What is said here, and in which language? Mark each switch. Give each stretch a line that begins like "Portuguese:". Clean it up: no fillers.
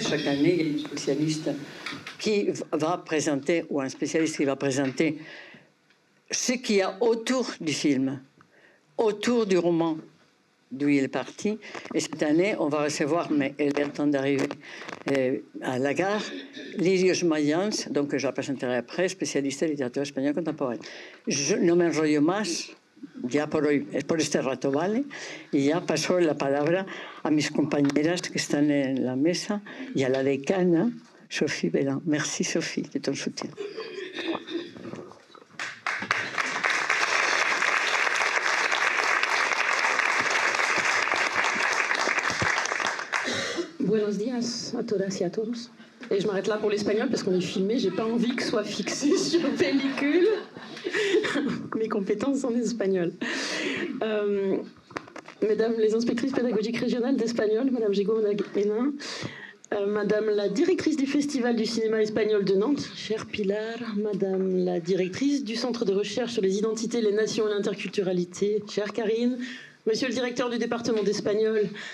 French: Chaque année, il y a une spécialiste qui va présenter, ou un spécialiste qui va présenter ce qu'il y a autour du film, autour du roman d'où il est parti. Et cette année, on va recevoir, mais elle est en train d'arriver à la gare, Lirios Mayans, donc je la présenterai après, spécialiste de littérature espagnole contemporaine.
Spanish: No me enrollo más, ya por hoy, por este rato, ¿vale? Y ya paso la palabra a mis compañeras que están en la mesa y a la decana, Sophie Bellin.
French: Merci, Sophie, de ton soutien.
Spanish: Buenos días a todas y a todos.
French: Et je m'arrête là pour l'espagnol parce qu'on est filmé. J'ai pas envie que ce soit fixé sur pellicule. Mes compétences en espagnol. Mesdames les inspectrices pédagogiques régionales d'espagnol, Madame Jego Hénin, Madame la directrice du Festival du cinéma espagnol de Nantes, chère Pilar, Madame la directrice du Centre de recherche sur les identités, les nations et l'interculturalité, chère Karine, Monsieur le directeur du département d'espagnol,